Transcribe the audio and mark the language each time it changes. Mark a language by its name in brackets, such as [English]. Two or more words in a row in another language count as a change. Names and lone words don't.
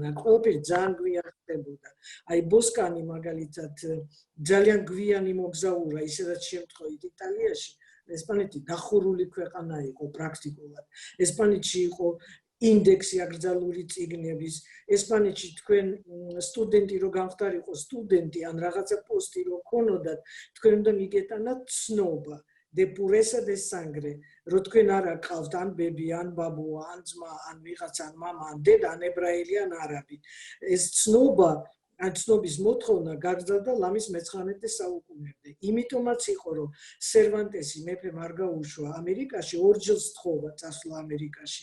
[Georgian] ყველაფერი ძალიან გვიან ხდებოდა. აი ბოსკანი მაგალითად ძალიან გვიანი მოგზაურა, ისედაც შემთხვევით იტალიაში, ესპანეთი დახურული ქვეყანა იყო პრაქტიკულად. ესპანეთში იყო ინდექსი აკრძალული წიგნების, ესპანეთში თქვენ სტუდენტი რო გამხდარიყო სტუდენტი ან რაღაცა პოსტი რო ქონოდათ, თქვენ უნდა მიგეტანათ ცნობა. [Spanish] de pureza de sangre, [Georgian] რომ თქვენ არ აყავთ ან ბები, ან ბაბუა, ან ძმა, ან ვიღაცა, ან მამა, ან დედა, ან ებრაელი, ან არაბი. ეს ცნობა, ან ცნობის მოთხოვნა გაგრძელდა ლამის მე-19 საუკუნემდე. იმიტომაც იყო, რომ სერვანტესი მეფემ არ გაუშვა ამერიკაში, ორჯერ სთხოვა წასვლა ამერიკაში.